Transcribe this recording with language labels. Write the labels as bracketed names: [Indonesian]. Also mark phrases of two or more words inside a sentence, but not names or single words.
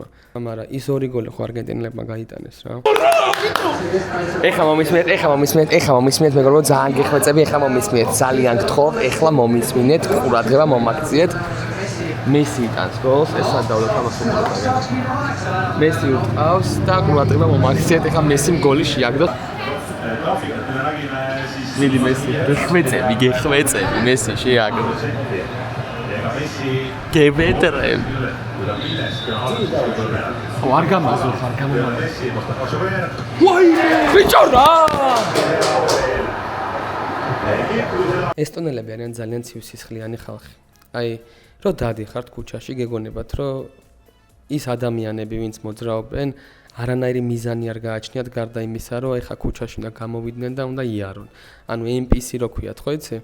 [Georgian] მაგრამ ის ორი გოლი ხო არგენტინელებმა გაიტანეს რა ეხლა მომისმენთ მეგობრებო ძალიან გეხვეწები ეხლა მომისმენთ ძალიან გთხოვ ეხლა მომისმინეთ ყურადღება მომაქციეთ მესი იტანს გოლს ეს სადავდა თამაშობს მესი უტყავს და ყურადღება მომაქციეთ ეხლა მესიმ გოლი შეაგდო მიდი მესი გეხვეწები მესი შეაგდო Que vetere. O argamazo, Uai! Bichora! ესტონელები არიან ძალიან ცივსისხლიანი ხალხი. აი, რო დადიხართ ქუჩაში, გეგონებათ, რომ ის ადამიანები, ვინც მოძრაობენ, არანაირი მიზანი არ გააჩნიათ გარდა იმისა, რომ ეხა ქუჩაში უნდა გამოვიდნენ და უნდა იარონ. ანუ NPC რო ქვიათ, ხო იცი?